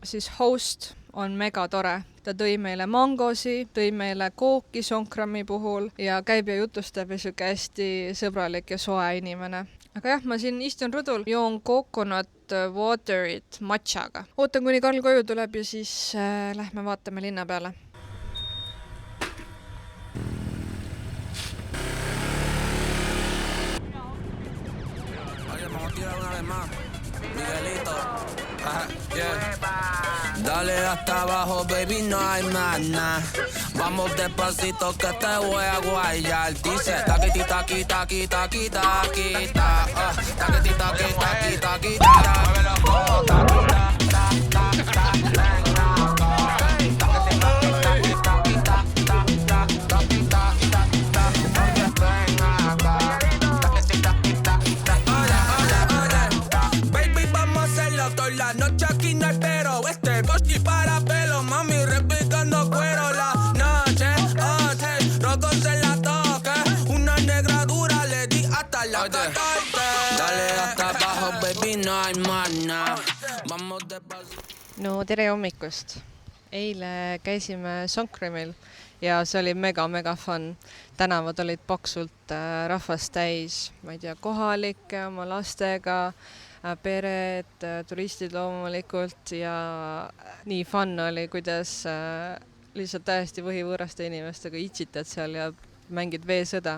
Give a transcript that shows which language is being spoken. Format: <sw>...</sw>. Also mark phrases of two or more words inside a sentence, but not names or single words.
<et>Siis host on mega tore, ta tõi meile mangosi, tõi meile kooki Sonkrami puhul ja käib ja jutustab ja sihuke hästi sõbralik ja soe inimene. Aga jah, ma siin istun rõdul, joon</et> <en>coconut waterit</en> <et>matchaga. Ootan, kuni Karl koju tuleb ja siis lähme vaatame linna peale.</et> <es>Dale hasta abajo, baby, no hay más nada. Vamos despacito que te voy a guayar. Dice taquiti, taqui, taqui, taqui, taqui, ta. Taquiti, taqui, taqui, taqui, ta. Muévelo como taqui, ta, ta, ta, ta, venga acá. Taquiti, taqui, taqui, taqui, ta, ta, taqui, ta, ta, ta. Venga acá. Taquiti, taqui, taqui, taqui. Oye, baby, vamos a hacerlo toda la noche aquí no espero. Bochi para pelo, mami, repicando cuero la noche, rotos en la toque, una negra dura le di hasta la catorce. Dale hasta abajo, baby, no hay más nada. Vamos despacito.</es> <et>No tere hommikust! Eile käisime Sonkramil ja see oli mega fun. Tänavad olid paksult rahvast täis, ma ei tea, kohalikke oma lastega, pered, turistid loomulikult ja nii fun oli, kuidas lihtsalt täiesti võhivõõraste inimestega itsitad seal ja mängid veesõda.</et>